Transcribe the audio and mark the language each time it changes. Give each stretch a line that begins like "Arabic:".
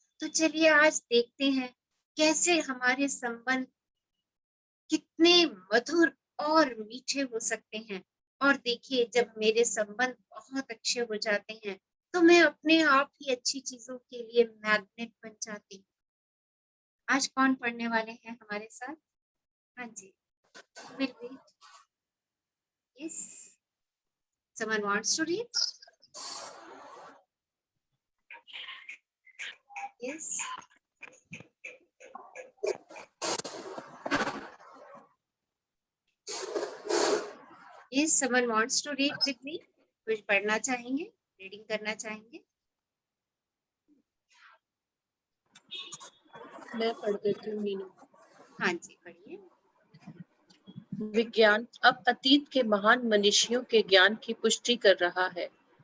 Hindi: तो चलिए आज देखते हैं कैसे हमारे संबंध कितने मधुर और मीठे हो सकते हैं। और देखिए, जब मेरे संबंध बहुत अच्छे हो जाते हैं तो मैं अपने आप ही अच्छी चीजों के लिए मैग्नेट बन जाती हूँ। आज कौन पढ़ने वाले हैं हमारे साथ? हाँ जी,
English: Will read. Yes, someone wants to read? Yes. Yes, someone wants to read with me?
Hindi: कुछ पढ़ना चाहेंगे, रीडिंग करना चाहेंगे? मैं पढ़ देती हूँ मीनू। हाँ जी, पढ़िए। विज्ञान अब अतीत के महान मनीषियों के ज्ञान की पुष्टि कर रहा है।